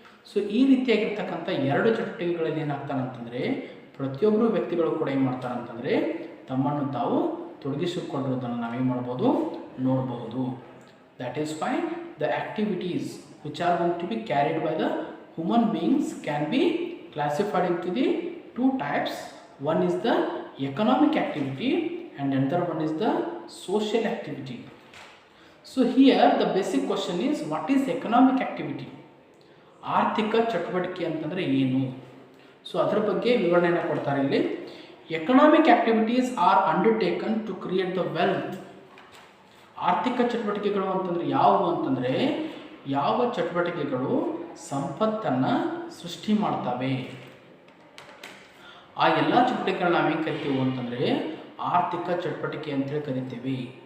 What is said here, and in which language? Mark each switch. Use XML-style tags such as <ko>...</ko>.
<kn>So ಈ ರೀತಿಯಾಗಿರ್ತಕ್ಕಂಥ ಎರಡು ಚಟುವಟಿಕೆಗಳಲ್ಲಿ ಏನಾಗ್ತಾನೆ ಅಂತಂದರೆ ಪ್ರತಿಯೊಬ್ಬರು ವ್ಯಕ್ತಿಗಳು ಕೂಡ ಏನು ಮಾಡ್ತಾರೆ ಅಂತಂದರೆ ತಮ್ಮನ್ನು ತಾವು ತೊಡಗಿಸಿಕೊಂಡಿರೋದನ್ನು ನಾವೇನು ಮಾಡ್ಬೋದು, ನೋಡಬಹುದು.</kn> <en>That is why the activities which are going to be carried by the human beings can be classified into the two types. One is the economic activity and another one is the social activity. So here the basic question is, what is economic activity?</en> <kn>ಆರ್ಥಿಕ ಚಟುವಟಿಕೆ ಅಂತಂದರೆ ಏನು?</kn> <en>so</en> <kn>ಅದರ ಬಗ್ಗೆ ವಿವರಣೆಯನ್ನು ಕೊಡ್ತಾರೆ ಇಲ್ಲಿ.</kn> <en>Economic activities are undertaken to create the wealth.</en> <kn>ಆರ್ಥಿಕ ಚಟುವಟಿಕೆಗಳು ಅಂತಂದರೆ ಯಾವುವು ಅಂತಂದರೆ ಯಾವ ಚಟುವಟಿಕೆಗಳು ಸಂಪತ್ತನ್ನು ಸೃಷ್ಟಿ ಮಾಡ್ತವೆ, ಆ ಎಲ್ಲ ಚಟುವಟಿಕೆಗಳನ್ನ ನಾವೇನು ಕರಿತೀವಿ ಅಂತಂದರೆ ಆರ್ಥಿಕ ಚಟುವಟಿಕೆ ಅಂತೇಳಿ ಕರಿತೀವಿ.</kn>